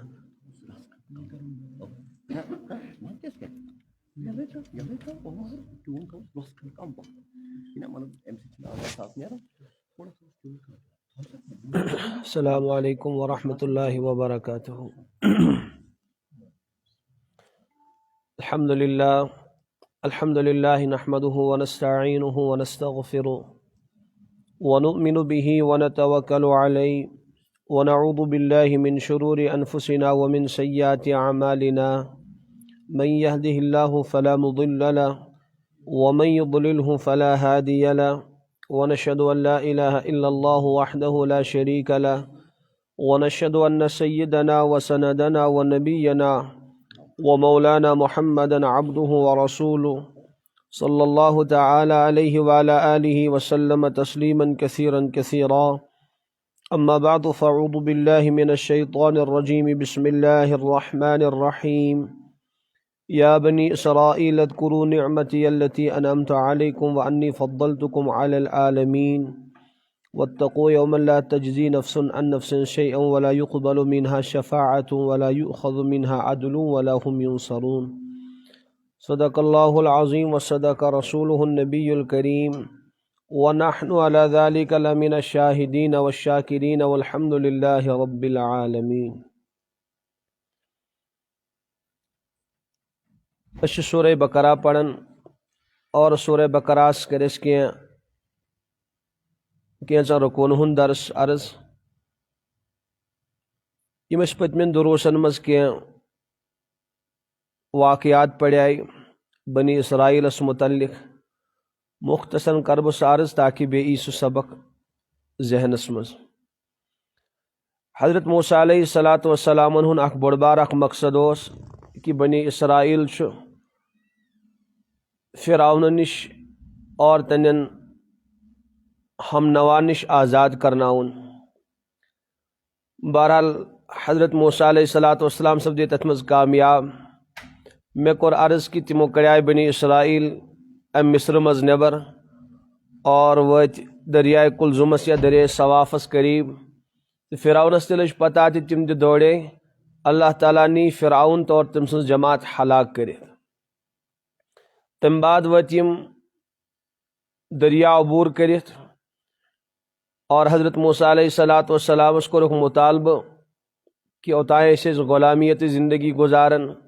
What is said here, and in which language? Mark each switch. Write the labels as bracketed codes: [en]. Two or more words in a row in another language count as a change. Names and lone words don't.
[ar] السلام علیکم ورحمۃ اللہ وبرکاتہ الحمد للہ نحمده ونستعینه ونستغفره ونؤمن به ونتوکل علیہ ونعوذ باللہ من شرور انفسنا ومن سیئات اعمالنا من يهده الله فلا مضل له ومن يضلله فلا هادي له ونشهد ان لا اله الا الله وحده لا شريك له ونشهد ان سيدنا وسندنا ونبينا ومولانا محمدا عبده ورسوله صلی اللہ تعالی علیہ وعلى آلہ وسلم تسلیما کثیرا کثیرا اما بعد فاعوذ باللہ من الشیطان الرجیم بسم اللہ الرحمن الرحیم یا بنی اسرائیل اذکروا نعمتی التي انعمت علیکم وانی فضلتکم علی العالمین واتقوا یوما لا تجزی نفس عن نفس شیئا ولا يقبل منها شفاعة ولا يؤخذ منها عدل ولا هم ينصرون صدق اللہ العظیم وصدق رسولہ النبی الکریم ونحن على ذلك لمن الشاہدین والشاکرین والحمد للہ رب العالمین. [ks] اس سورہ بقرہ پڑھن اور سورہ بقرہ کرس کینچن رکون ہند درس عرض یم اس پتمن دروسن مز کی واقعات پڑھے بنی اسرائیل اس متعلق مختصر کرب عرض تاکہ بے ای سہ سبق ذہنس مز حضرت موسیٰ علیہ الصلاۃ والسلام ہن اخ بڑ بار اخ مقصد اس کہ بنی اسرائیل فرعون نش اور تنن ہم نوا نش آزاد کرناون بہرحال حضرت موسیٰ علیہ الصلاۃ والسلام سب دے تتھ مز کامیاب میں کور عرض کہ تمو کڑائے بنی اسرائیل ام مصر مز نبر اور وت دریائے کلزمس یا دریائے صوافس قریب فرعونس تہ لج پتہ تہ تم تہ دوڑے اللہ تعالیٰ نی فرعون تو اور تم سن جماعت ہلاک کرے تم بعد وت یم دریا عبور کرت اور حضرت موسیٰ علیہ الصلاۃ والسلام اس کو مطالبہ کہ اوتائے اس غلامیت زندگی گزارن